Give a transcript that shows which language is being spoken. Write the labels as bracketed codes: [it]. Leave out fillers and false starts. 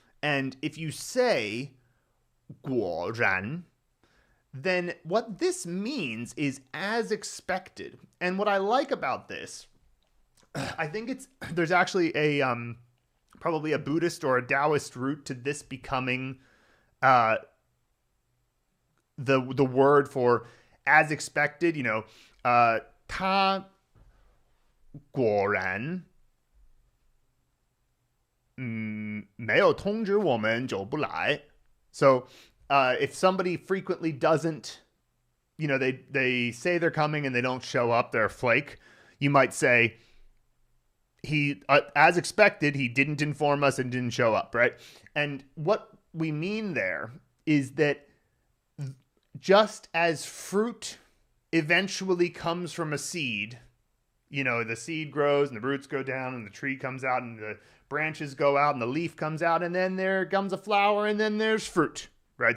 [en] And if you say guo ran, then what this means is as expected. And what I like about this, I think there's actually a probably a Buddhist or a Taoist root to this becoming the word for as expected. You know, [zh] 他果然没有通知我们就不来. [en] So if somebody frequently doesn't, you know, they say they're coming and they don't show up, they're a flake, you might say, he, as expected, he didn't inform us and didn't show up, right? And what we mean there is that just as fruit eventually comes from a seed, you know, the seed grows and the roots go down and the tree comes out and the branches go out and the leaf comes out and then there comes a flower and then there's fruit, right?